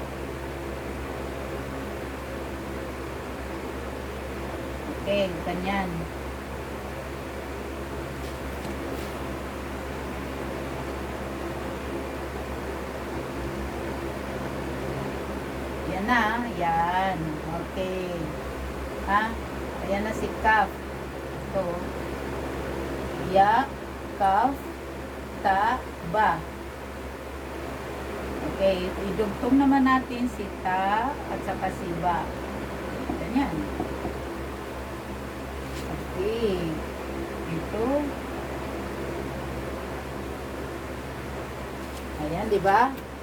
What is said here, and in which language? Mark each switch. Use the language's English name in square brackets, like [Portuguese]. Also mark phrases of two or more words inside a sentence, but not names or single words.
[Filipino] Okay, ganyan. Yan na, yan. Okay. Ayan na si kaf. So, ya, kaf, ta, ba. Okay, idugtong naman natin si ta at saka si ba. Ganyan. Okay. Ito. Ayan, di ba?